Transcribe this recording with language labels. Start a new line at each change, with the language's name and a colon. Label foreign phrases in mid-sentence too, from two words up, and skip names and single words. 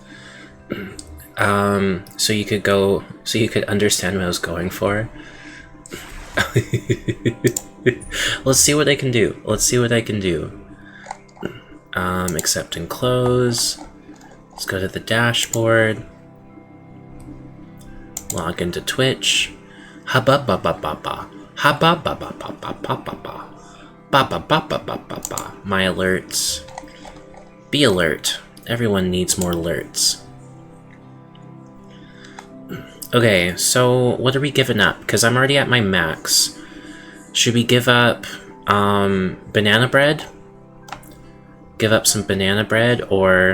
English: So you could go, so you could understand what I was going for. Let's see what I can do. Let's see what I can do. Accept and close. Let's go to the dashboard. Log into Twitch. Habababababa. Habababababa. Ba-ba-ba-ba-ba-ba-ba. My alerts. Be alert. Everyone needs more alerts. Okay, so what are we giving up? Because I'm already at my max. Should we give up banana bread? Give up some banana bread, or...